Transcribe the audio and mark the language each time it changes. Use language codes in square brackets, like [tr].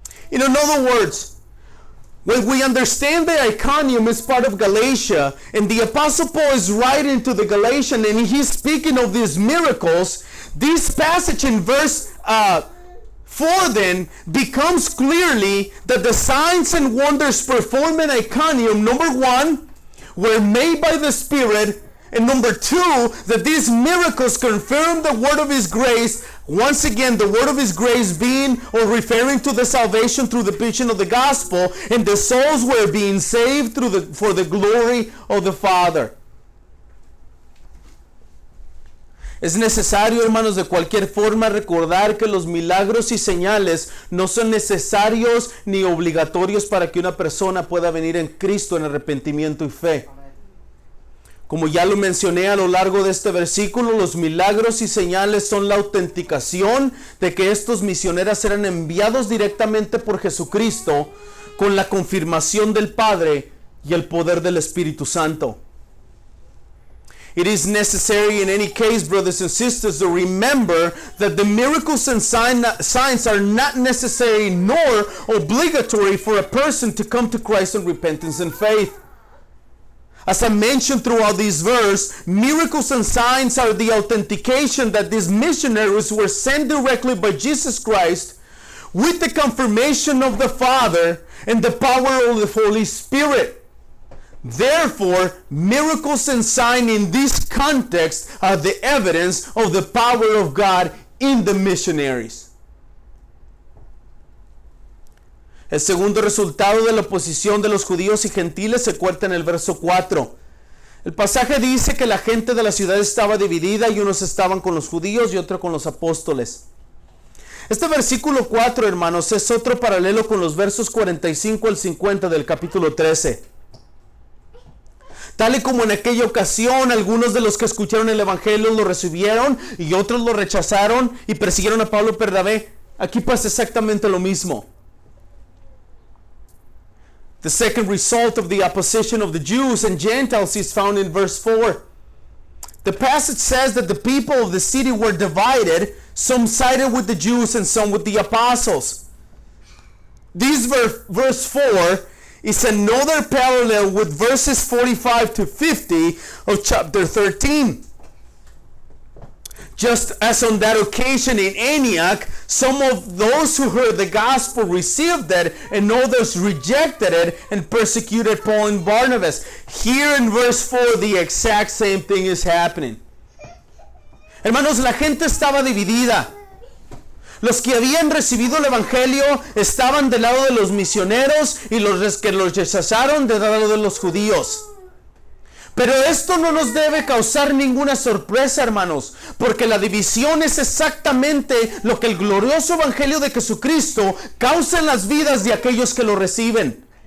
[en] In other words, when we understand that Iconium is part of Galatia, and the Apostle Paul is writing to the Galatians, and he's speaking of these miracles, this passage in verse 4 then becomes clearly that the signs and wonders performed in Iconium, number one, were made by the Spirit, and number two, that these miracles confirm the word of His grace. Once again, the word of His grace being or referring to the salvation through the preaching of the gospel, and the souls were being saved for the glory of the Father. [es] Es necesario, hermanos, de cualquier forma recordar que los milagros y señales no son necesarios ni obligatorios para que una persona pueda venir en Cristo en arrepentimiento y fe. Como ya lo mencioné a lo largo de este versículo, los milagros y señales son la autenticación de que estos misioneros eran enviados directamente por Jesucristo con la confirmación del Padre y el poder del Espíritu Santo. [en] It is necessary in any case, brothers and sisters, to remember that the miracles and signs are not necessary nor obligatory for a person to come to Christ in repentance and faith. As I mentioned throughout this verse, miracles and signs are the authentication that these missionaries were sent directly by Jesus Christ with the confirmation of the Father and the power of the Holy Spirit. Therefore, miracles and signs in this context are the evidence of the power of God in the missionaries. [es] El segundo resultado de la oposición de los judíos y gentiles se cuenta en el verso 4. El pasaje dice que la gente de la ciudad estaba dividida y unos estaban con los judíos y otros con los apóstoles. Este versículo 4, hermanos, es otro paralelo con los versos 45 al 50 del capítulo 13. Tal y como en aquella ocasión, algunos de los que escucharon el evangelio lo recibieron y otros lo rechazaron y persiguieron a Pablo y Bernabé. Aquí pasa exactamente lo mismo. [en] The second result of the opposition of the Jews and Gentiles is found in verse 4. The passage says that the people of the city were divided. Some sided with the Jews and some with the apostles. This verse 4 is another parallel with verses 45 to 50 of chapter 13. Just as on that occasion in Antioch, some of those who heard the gospel received it and others rejected it and persecuted Paul and Barnabas. Here in verse 4, the exact same thing is happening. [es] Hermanos, la gente estaba dividida. Los que habían recibido el evangelio estaban del lado de los misioneros y los que los rechazaron del lado de los judíos. Pero esto no nos debe causar ninguna sorpresa, hermanos, porque la división es exactamente lo que el glorioso evangelio de Jesucristo causa en las vidas de aquellos que lo reciben.